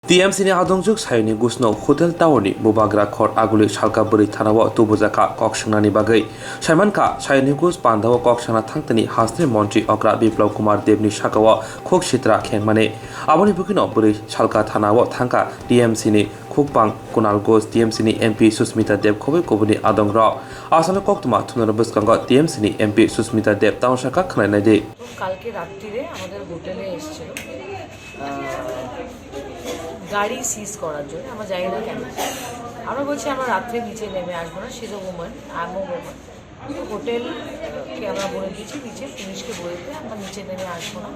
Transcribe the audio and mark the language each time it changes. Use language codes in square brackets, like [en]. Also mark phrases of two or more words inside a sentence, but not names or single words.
[trp] TMCनि आदंजुग सायनि गुसनाव हटेल टावरनि बुबाग्रा खर आगुलि सालकाबुरि थानाव तुबुजाखा कक्संनानि बागै सायमानका सायनि गुस बान्धाव कक्संना थांतनि हासनि मन्त्रि अग्रा बिप्लव कुमार देवनि सागाव खुक सित्रा खेंमाने आबनि बुकिनाव बुरै सालका थानाव थांका TMCनि खुकबां कुनाल घोष TMCनि MP सुस्मिता देव खबै कबुनि आदंग्र आसामनि कक्तमा थुनर बसकांग TMCनि MP सुस्मिता देव ताउनसाका खनायनाय दे [bn] কালকে রাত্রিরে আমাদের হোটেলে এসেছিল গাড়ি সিজ করার জন্য। আমরা জানি না কেন, আমরা বলছি আমরা রাত্রে নিচে নেমে আসবো না, সিজ ওমেন আম ওমেন হোটেলকে আমরা বলে দিয়েছি নিচে, পুলিশকে বলে দিয়ে আমরা নিচে নেমে আসবো না।